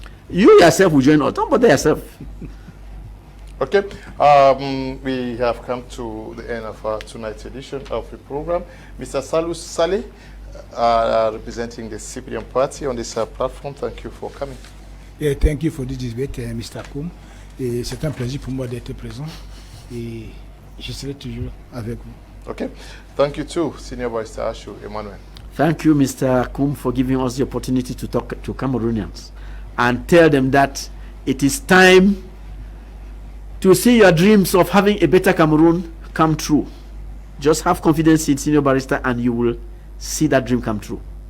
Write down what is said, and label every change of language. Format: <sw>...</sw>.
<en>You yourself will join us. Don't bother yourself. Okay, we have come to the end of tonight's edition of the program. Mr. Salus Saleh, representing the CPDM party on this platform, thank you for coming. Yeah, thank you for this debate, Mr. Kum.</en> <fr>C'est un plaisir pour moi d'être présent et je serai toujours avec vous.</fr> <en>Okay, thank you too, Senior Barrister Ashu Emmanuel. Thank you, Mr. Kum, for giving us the opportunity to talk to Cameroonians and tell them that it is time to see your dreams of having a better Cameroon come true. Just have confidence in Senior Barrister and you will see that dream come true.</en>